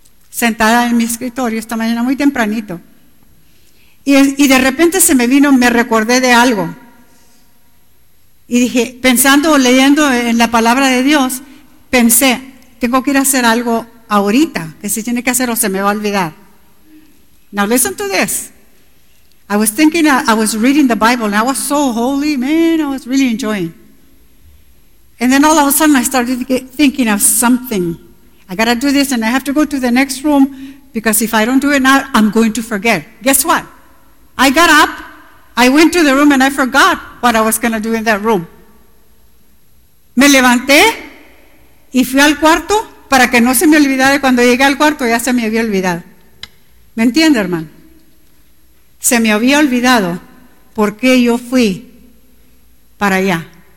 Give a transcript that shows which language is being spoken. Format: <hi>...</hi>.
<es>Sentada en mi escritorio esta mañana muy tempranito. Y de repente se me vino, me recordé de algo. Y dije, pensando, leyendo en la palabra de Dios, pensé, tengo que ir a hacer algo ahorita, que se tiene que hacer o se me va a olvidar.</es> <en>Now listen to this. I was thinking, I was reading the Bible, and I was so holy, man, I was really enjoying. And then all of a sudden I started thinking of something. I gotta do this, and I have to go to the next room, because if I don't do it now, I'm going to forget. Guess what? I got up, I went to the room, and I forgot what I was going to do in that room.</en> <es>Me levanté y fui al cuarto para que no se me olvidara. Cuando llegué al cuarto, ya se me había olvidado. ¿Me entiende, hermano? Se me había olvidado por qué yo fui para allá.</es>